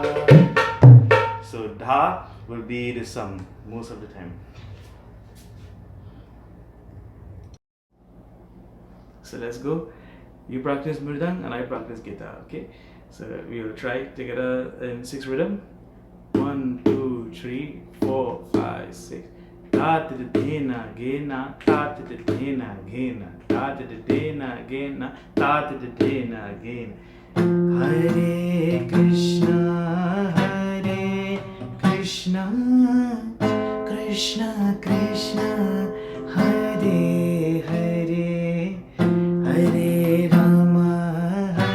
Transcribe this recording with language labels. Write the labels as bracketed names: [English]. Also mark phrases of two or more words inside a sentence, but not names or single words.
[English] So dha will be the sum most of the time. So let's go. You practice mridang and I practice guitar, okay? So we will try together in 6 rhythm. 1, 2, 3, 4, 5, 6. ta de dena gena ta de dena gena ta de dena gena ta de dena gena. [Sanskrit] Hare Krishna, Krishna Krishna, Hare Hare, Hare Rama,